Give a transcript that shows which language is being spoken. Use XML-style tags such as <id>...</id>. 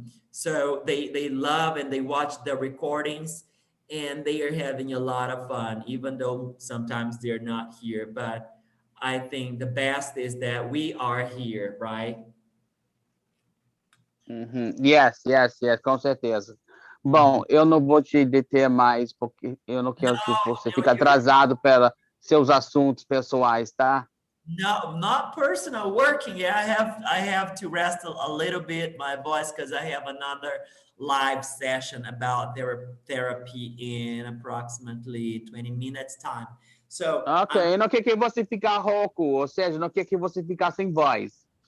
<en>So they love and they watch the recordings, and they are having a lot of fun, even though sometimes they're not here. But I think the best is that we are here, right?</en> <pt>Yes, com certeza. Bom, eu não vou te deter mais, porque eu não quero que você fique atrasado pelos seus assuntos pessoais, tá?</pt> <en>No, not personal, working. Yeah, I have to rest a little bit my voice because I have another live session about therapy in approximately 20 minutes time. So</en> <pt>eu não quero que você fique rouco, ou seja, não quero que você fique sem voz.</pt>